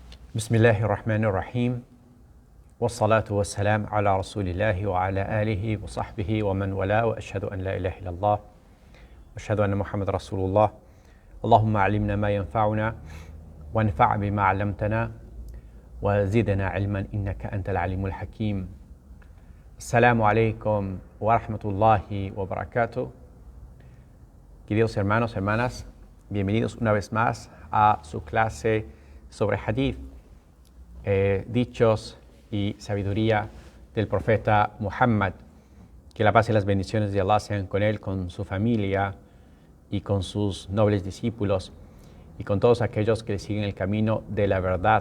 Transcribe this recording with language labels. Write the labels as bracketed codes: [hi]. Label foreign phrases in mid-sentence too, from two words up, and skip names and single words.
[ar] بسم الله الرحمن الرحيم والصلاة والسلام على رسول الله وعلى آله وصحبه ومن والاه وأشهد أن لا إله إلا الله وأشهد أن محمد رسول الله اللهم علمنا ما ينفعنا وانفع بما علمتنا وزدنا علما إنك أنت العليم الحكيم. السلام عليكم ورحمة الله وبركاته. [es] Queridos hermanos, hermanas, bienvenidos una vez más a su clase sobre hadith, dichos y sabiduría del profeta Muhammad. Que la paz y las bendiciones de Allah sean con él, con su familia y con sus nobles discípulos y con todos aquellos que siguen el camino de la verdad.